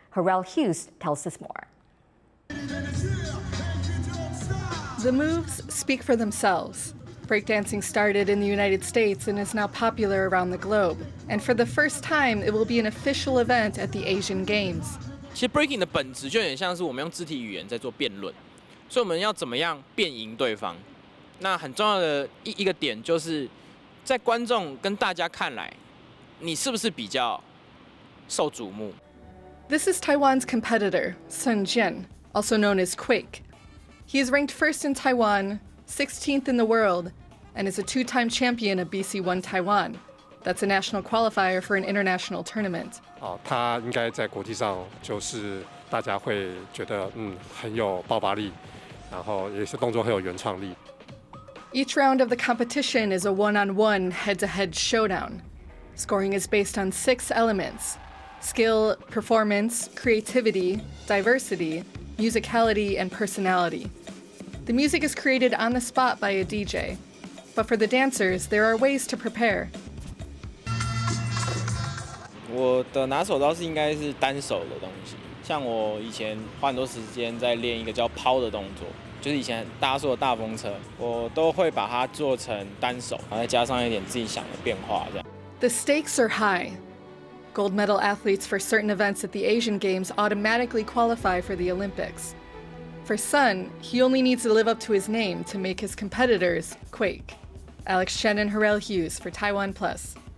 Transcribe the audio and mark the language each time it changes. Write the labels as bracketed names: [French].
[English] Harrell Hughes tells us more. The moves speak for themselves. Breakdancing started in the United States and is now popular around the globe. And for the first time, it will be an official event at the Asian Games. [Chinese] 其实 breaking 的本质就有点像是我们用肢体语言在做辩论，所以我们要怎么样辩赢对方？那很重要的一个点就是，在观众跟大家看来，你是不是比较受瞩目？ [English] This is Taiwan's competitor, Sun Jian, also known as Quake. He is ranked first in Taiwan, 16th in the world, and is a two-time champion of BC1 Taiwan. That's a national qualifier for an international tournament. [Chinese] 他应该在国际上就是大家会觉得很有爆发力，然后也是动作很有原创力。 [English] Each round of the competition is a one-on-one, head-to-head showdown. Scoring is based on 6 elements: skill, performance, creativity, diversity, musicality, and personality. The music is created on the spot by a DJ. But for the dancers, there are ways to prepare. [Chinese] 我的拿手招式应该是单手的东西，像我以前花很多时间在练一个叫抛的动作，就是以前大家说的大风车，我都会把它做成单手，然后再加上一点自己想的变化，这样。 [English] The stakes are high. Gold medal athletes for certain events at the Asian Games automatically qualify for the Olympics. For Sun, he only needs to live up to his name to make his competitors quake. Alex Chen and Harrell Hughes for TaiwanPlus.